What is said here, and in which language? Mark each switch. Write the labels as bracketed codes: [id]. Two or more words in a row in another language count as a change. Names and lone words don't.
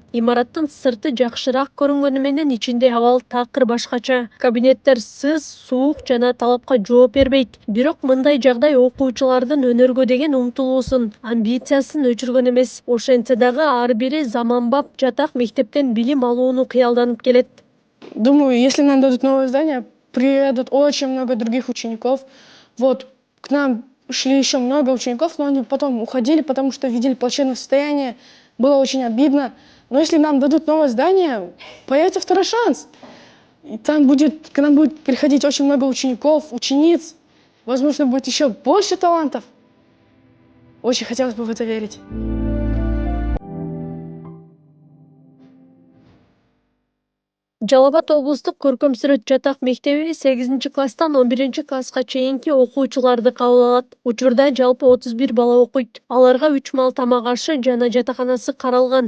[ky] Имараттын сырты жакшыраак көрүнгөнү менен ичинде абал такыр башкача. Кабинеттер сыз, суук жана талапка жооп бербейт. Бирок мындай жагдай окуучулардын өнөргө деген умтулуусун, амбициясын өчүргөн эмес. Ошентсе дагы ар бири заманбап жатак мектептен билим алууну кыялданып келет. [ru] Думаю, если нам дадут новое здание, приедут очень много других учеников. Вот, к нам шли еще много учеников, но они потом уходили, потому что видели плачевное состояние. Было очень обидно. Но если нам дадут новое здание, появится второй шанс. И там к нам будет приходить очень много учеников, учениц. Возможно, будет еще больше талантов. Очень хотелось бы в это верить. [ky] Жалал Абад облустук көркөм сүрөт жатак мектеби 8-класстан 11-класска чейинки окуучуларды кабыл алат. Учурда жалпы 31 бала окуйт. Аларга 3 маал тамак ашы жана жатаканасы каралган.